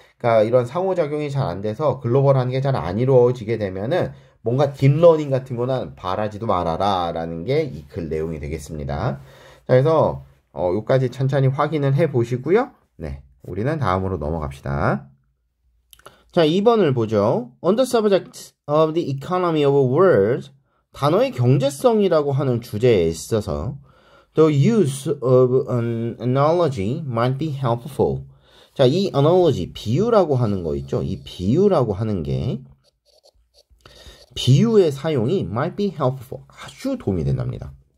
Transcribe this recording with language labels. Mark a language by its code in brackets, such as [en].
[ko] 그러니까 이런 상호작용이 잘 안 돼서 글로벌한 게 잘 안 이루어지게 되면은 뭔가 딥러닝 같은 거는 바라지도 말아라 라는 게 이 글 내용이 되겠습니다. 자, 그래서 요까지 천천히 확인을 해 보시고요. 네, 우리는 다음으로 넘어갑시다. 자, 2번을 보죠. [en] On the subject of the economy of words, [ko] 단어의 경제성이라고 하는 주제에 있어서 [en] the use of an analogy might be helpful. [ko] 자, 이 analogy, 비유라고 하는 거 있죠? 이 비유라고 하는 게 비유의 사용이 [en] might be helpful. [ko] 아주 도움이 된답니다.